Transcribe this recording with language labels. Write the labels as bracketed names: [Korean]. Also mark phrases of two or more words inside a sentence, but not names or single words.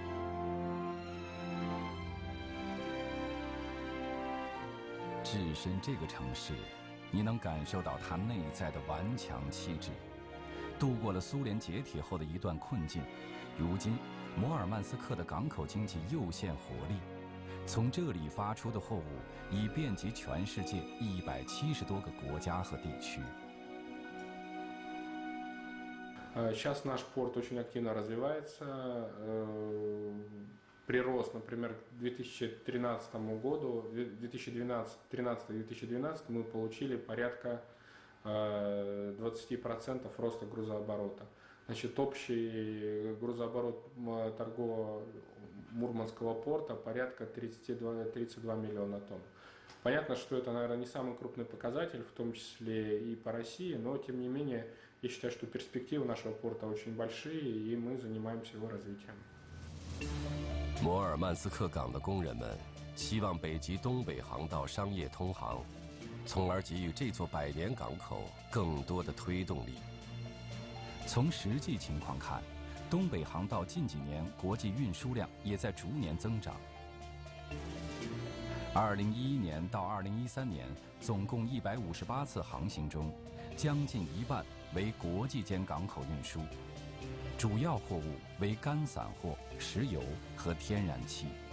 [Chinese] 置身这个城市，你能感受到它内在的顽强气质。度过了苏联解体后的一段困境，如今摩尔曼斯克的港口经济又现活力，从这里发出的货物已遍及全世界170多个国家和地区。 [Russian] Сейчас наш порт очень активно развивается. прирост, например, к 2013 году, 2013-2012 мы получили порядка 20% роста грузооборота. Значит, общий грузооборот торгового Мурманского порта порядка 32 миллиона тонн. Понятно, что это, наверное, не самый крупный показатель, в том числе и по России, но, тем не менее, я считаю, что перспективы нашего порта очень большие, и мы занимаемся его развитием. [Chinese] 摩尔曼斯克港的工人们希望北极东北航道商业通航，从而给予这座百年港口更多的推动力。从实际情况看，东北航道近几年国际运输量也在逐年增长。2011年到2013年，总共158次航行中，将近一半为国际间港口运输，主要货物为干散货、石油和天然气。